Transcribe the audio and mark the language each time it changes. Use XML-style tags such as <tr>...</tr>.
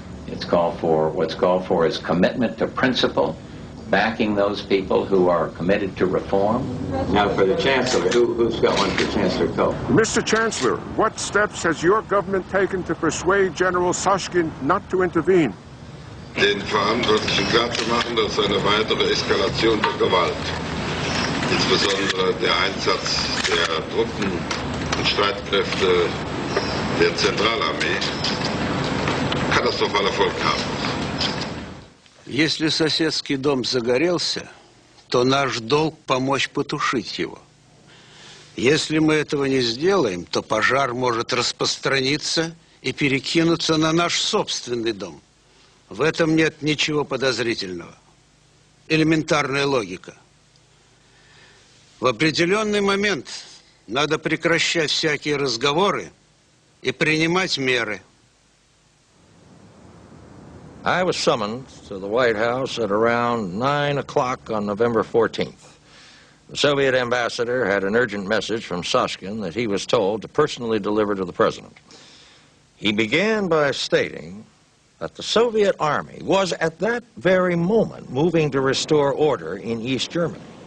<en>What's called for is commitment to principle, backing those people who are committed to reform. Now for the Chancellor, who's got one for Chancellor Kohl? Mr. Chancellor, what steps has your government taken to persuade General Sashkin not to intervene?</en> <de>Den Verantwortlichen klarzumachen, dass eine weitere Eskalation der Gewalt, insbesondere der Einsatz der Truppen und Streitkräfte der Zentralarmee, katastrophale Folgen haben muss.</de> <ru>Если соседский дом загорелся, то наш долг помочь потушить его. Если мы этого не сделаем, то пожар может распространиться и перекинуться на наш собственный дом. В этом нет ничего подозрительного. Элементарная логика. В определенный момент надо прекращать всякие разговоры и принимать меры.</ru> <en>I was summoned to the White House at around 9 o'clock on November 14th. The Soviet ambassador had an urgent message from Sashkin that he was told to personally deliver to the president. He began by stating that the Soviet army was at that very moment moving to restore order in East Germany.</en>